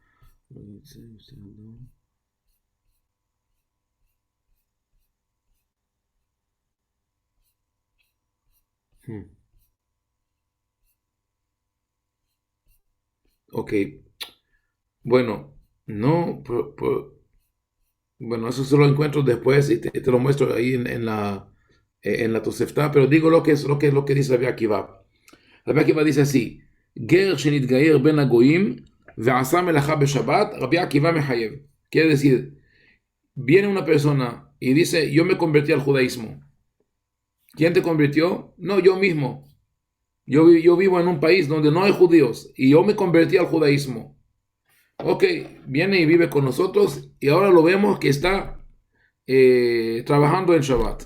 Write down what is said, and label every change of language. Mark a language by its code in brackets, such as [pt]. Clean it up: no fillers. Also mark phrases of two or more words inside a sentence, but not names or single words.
[es] Ok, bueno, no, bueno, eso se lo encuentro después y te lo muestro ahí en la Tosefta, pero digo lo que dice Rabbi Akiva. Rabbi Akiva dice así: [he] גר שנתגייר בין הגויים ועשה מלאכה בשבת, רבי עקיבא מחייב. [es] Quiere decir, viene una persona y dice, yo me convertí al judaísmo. ¿Quién te convirtió? No, yo mismo. Yo vivo en un país donde no hay judíos y yo me convertí al judaísmo. Ok, viene y vive con nosotros y ahora lo vemos que está trabajando en Shabbat.